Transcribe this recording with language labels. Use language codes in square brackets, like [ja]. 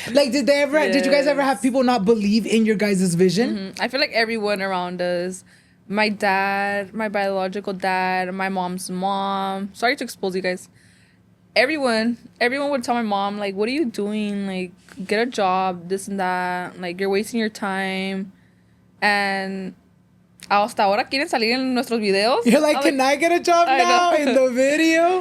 [en] Like, did you guys ever have people not believe in your guys' vision? I feel like everyone around us, my dad, my biological dad, my mom's mom. Sorry to expose you guys. Everyone would tell my mom, like, what are you doing? Like, get a job, this and that. Like, you're wasting your time. [es] And hasta ahora quieren salir en nuestros videos. [en] You're like, can I get a job now in the video?